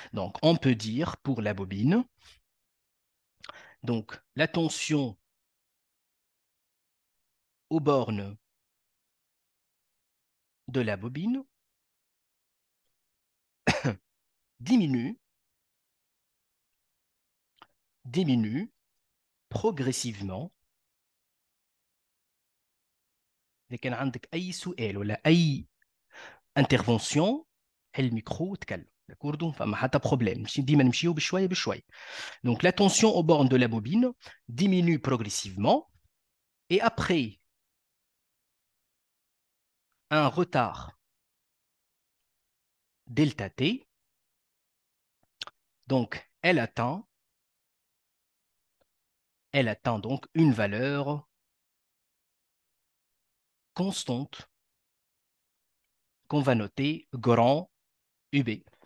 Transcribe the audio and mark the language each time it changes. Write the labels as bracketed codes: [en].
[fr] Donc, on peut dire pour la bobine, donc la tension aux bornes de la bobine diminue, diminue progressivement. [ar] إذا كان عندك أي سؤال ولا أي intervention الميكرو تكلم. [fr] D'accord? [ar] فما حتى بروبليم ديما نمشيو بشويه بشويه. [fr] Donc la tension aux bornes de la bobine diminue progressivement et après un retard delta t, donc elle atteint donc une valeur constante qu'on va noter grand UB.